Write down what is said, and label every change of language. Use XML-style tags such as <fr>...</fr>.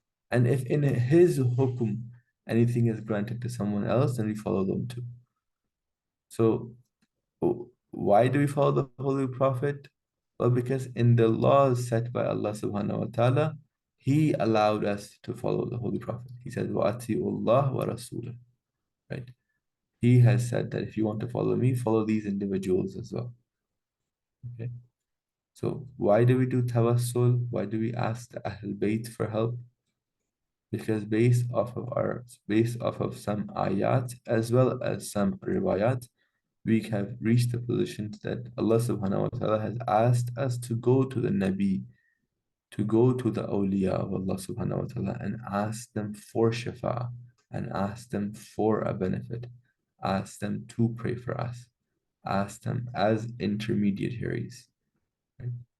<en>And if in his hukm anything is granted to someone else, then we follow them too. So why do we follow the Holy Prophet? Well, because in the laws set by Allah subhanahu wa ta'ala, He allowed us to follow the Holy Prophet.</en> <ar>He said, وَأَطِيعُوا اللَّهَ وَرَسُولَهُ.</ar> <en>Right? He has said that if you want to follow me, follow these individuals as well. Okay. So why do we do tawassul? Why do we ask the Ahl Bayt for help? Because based off of some ayat as well as some riwayat, we have reached the position that Allah subhanahu wa ta'ala has asked us to go to the Nabi, to go to the awliya of Allah subhanahu wa ta'ala and ask them for shafa and ask them for a benefit, ask them to pray for us, ask them as intermediaries. Right?</en>